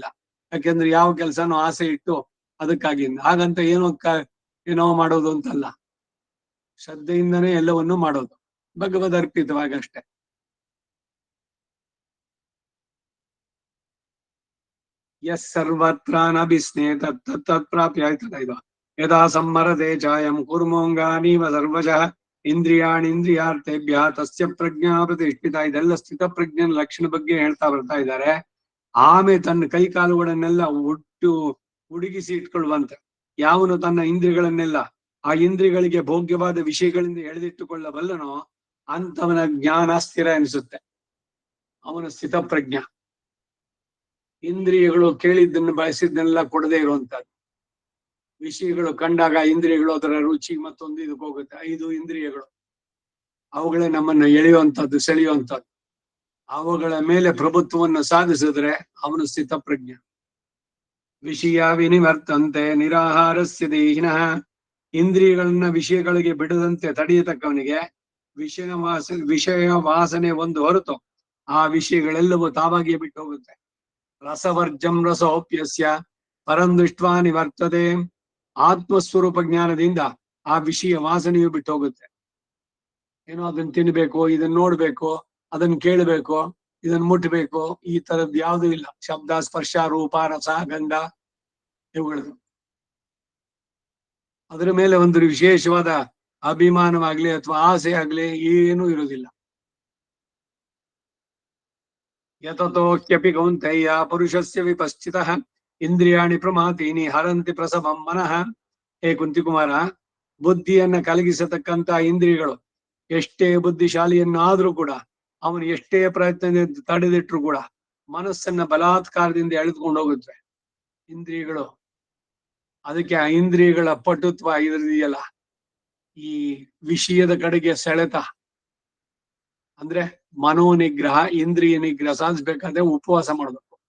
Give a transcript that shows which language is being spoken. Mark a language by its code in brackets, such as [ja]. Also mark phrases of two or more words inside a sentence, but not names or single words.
[kn] ಯಾಕೆಂದ್ರೆ ಯಾವ ಕೆಲಸನೂ ಆಸೆ ಇಟ್ಟು ಅದಕ್ಕಾಗಿ ಹಾಗಂತ ಏನೋ ಮಾಡೋದು ಅಂತಲ್ಲ, ಶ್ರದ್ಧೆಯಿಂದನೇ ಎಲ್ಲವನ್ನೂ ಮಾಡೋದು ಭಗವದ್ ಅರ್ಪಿತವಾಗಿ ಅಷ್ಟೆ. [sa] ಯಸ್ ಸರ್ವತ್ರ ನಭಿಸ್ನೇ ತತ್ ಪ್ರಾಪ್ಯ [kn] ಆಯ್ತದ ಇದು. [sa] ಯದಾ ಸಮ್ಮರತೆ ಚಾಯಂ ಕೂರ್ಮೋಂಗಾನೀವ ಸರ್ವಶಃ ಇಂದ್ರಿಯಾರ್ಥೇಭ್ಯ ತಸ್ಯ ಪ್ರಜ್ಞಾ ಪ್ರತಿಷ್ಠಿತ. [kn] ಇದೆಲ್ಲ ಸ್ಥಿತ ಪ್ರಜ್ಞನ ಲಕ್ಷಣ ಬಗ್ಗೆ ಹೇಳ್ತಾ ಬರ್ತಾ ಇದ್ದಾರೆ. ಆಮೇಲೆ ತನ್ನ ಕೈ ಕಾಲುಗಳನ್ನೆಲ್ಲ ಹುಡುಗಿಸಿ ಇಟ್ಕೊಳ್ಳುವಂತೆ ಯಾವನು ತನ್ನ ಇಂದ್ರಿಯಗಳನ್ನೆಲ್ಲ ಆ ಇಂದ್ರಿಯಗಳಿಗೆ ಭೋಗ್ಯವಾದ ವಿಷಯಗಳಿಂದ ಎಳೆದಿಟ್ಟುಕೊಳ್ಳಬಲ್ಲನೋ ಅಂತವನ ಜ್ಞಾನ ಸ್ಥಿರ ಎನಿಸುತ್ತೆ, ಅವನ ಸ್ಥಿತ ಪ್ರಜ್ಞ. ಇಂದ್ರಿಯಗಳು ಕೇಳಿದ್ದನ್ನು ಬಯಸಿದ್ದನ್ನೆಲ್ಲ ಕೊಡದೇ ಇರುವಂತದ್ದು. ವಿಷಯಗಳು ಕಂಡಾಗ ಇಂದ್ರಿಯಗಳು ಅದರ ರುಚಿ ಮತ್ತೊಂದು ಇದಕ್ಕೆ ಹೋಗುತ್ತೆ. 5 ಇಂದ್ರಿಯಗಳು ಅವುಗಳೇ ನಮ್ಮನ್ನು ಎಳೆಯುವಂಥದ್ದು, ಸೆಳೆಯುವಂಥದ್ದು. ಅವುಗಳ ಮೇಲೆ ಪ್ರಭುತ್ವವನ್ನು ಸಾಧಿಸಿದ್ರೆ ಅವನು ಸ್ಥಿತ ಪ್ರಜ್ಞ. [sa] ವಿಷಯ ವಿನಿವರ್ತಂತೆ ನಿರಾಹಾರಸ್ಯ ದೇಹಿನಃ. [kn] ಇಂದ್ರಿಯಗಳನ್ನ ವಿಷಯಗಳಿಗೆ ಬಿಡದಂತೆ ತಡೆಯತಕ್ಕವನಿಗೆ ವಿಷಯ ವಾಸನೆ ಒಂದು ಹೊರತು ಆ ವಿಷಯಗಳೆಲ್ಲವೂ ತಾವಾಗಿಯೇ ಬಿಟ್ಟು ಹೋಗುತ್ತೆ. [sa] ರಸವರ್ಜಂ ರಸೋಪ್ಯಸ್ಯ ಪರಂ ದೃಷ್ಟ್ವಾ ನಿವರ್ತದೆ. [kn] ಆತ್ಮಸ್ವರೂಪ ಜ್ಞಾನದಿಂದ ಆ ವಿಷಯ ವಾಸನೆಯು ಬಿಟ್ಟು ಹೋಗುತ್ತೆ. ಏನೋ ಅದನ್ನ ತಿನ್ಬೇಕು, ಇದನ್ನ ನೋಡ್ಬೇಕು, ಅದನ್ನ ಕೇಳಬೇಕು, ಇದನ್ನು ಮುಟ್ಟಬೇಕು, ಈ ತರದ್ ಯಾವ್ದು ಇಲ್ಲ. ಶಬ್ದ, ಸ್ಪರ್ಶ, ರೂಪ, ರಸ, ಗಂಧ ಇವುಗಳದು. ಅದರ ಮೇಲೆ ಒಂದು ವಿಶೇಷವಾದ ಅಭಿಮಾನವಾಗ್ಲಿ ಅಥವಾ ಆಸೆ ಆಗ್ಲಿ ಏನೂ ಇರುವುದಿಲ್ಲ. [sa] ಯತತೋಕ್ಯಪಿ ಕೌಂತೆಯ ಪುರುಷಸ್ಯ ವಿಪಶ್ಚಿತಃ ಇಂದ್ರಿಯಾಣಿ ಪ್ರಮಾತೀನಿ ಹರಂತಿ ಪ್ರಸವಂ ಮನಃ. [kn] ಹೇ ಕುಂತಿಕುಮಾರ, ಬುದ್ಧಿಯನ್ನ ಕಲಗಿಸತಕ್ಕಂತ ಇಂದ್ರಿಯಗಳು ಎಷ್ಟೇ ಬುದ್ಧಿಶಾಲಿಯನ್ನಾದ್ರೂ ಕೂಡ, ಅವನು ಎಷ್ಟೇ ಪ್ರಯತ್ನದಿಂದ ತಡೆದಿಟ್ರು ಕೂಡ ಮನಸ್ಸನ್ನ ಬಲಾತ್ಕಾರದಿಂದ ಎಳೆದುಕೊಂಡು ಹೋಗುತ್ತೆ ಇಂದ್ರಿಯಗಳು. ಅದಕ್ಕೆ ಆ ಇಂದ್ರಿಯಗಳ ಪಟುತ್ವ ಇದೆಯಲ್ಲ, ಈ ವಿಷಯದ ಕಡೆಗೆ ಸೆಳೆತ, ಅಂದ್ರೆ ಮನೋನಿಗ್ರಹ, ಇಂದ್ರಿಯ ನಿಗ್ರಹ ಸಾಧಿಸ್ಬೇಕಾದ್ರೆ ಉಪವಾಸ ಮಾಡಬೇಕು.